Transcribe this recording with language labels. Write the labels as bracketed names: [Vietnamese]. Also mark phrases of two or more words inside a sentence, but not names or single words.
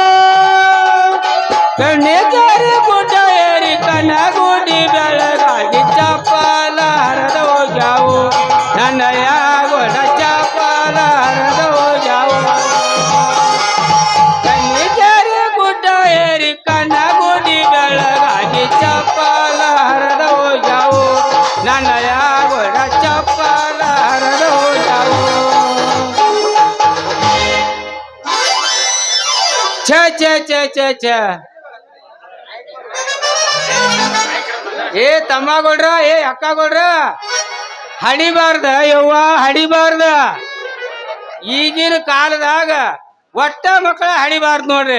[Kannada] ಕಣ್ಣೆಗಾರಿ ಗುಡ್ಡ ಏರಿ ಕನ್ನ ಗುಡಿ ಬೆಳಗಾಗಿ ಚಪ್ಪಲ ಹರದ ಹೋಗ್ಯಾವು ನನ್ನಯ್ಯ ಗೋಡ ಚಪ್ಪಲ ಹರದ ಹೋಗ್ಯಾವು ಚಪ್ಪಲ ಹರದ ಹೋಗ್ಯಾವು ನನ್ನಯ ಗೋಡ ಚಪ್ಪಲ ಹರದ ಹೋಗ್ಯಾವು ಛ ಛ ಛ ಛ ಛ ಏ ತಮ್ಮಗೊಳ್ರ ಏ ಅಕ್ಕಗೊಳ್ರ ಹಡಿಬಾರ್ದ ಯವ್ವ ಹಡಿಬಾರ್ದ ಈಗಿನ ಕಾಲದಾಗ ಒಟ್ಟ ಮಕ್ಕಳ ಹಡಿಬಾರ್ದು ನೋಡ್ರಿ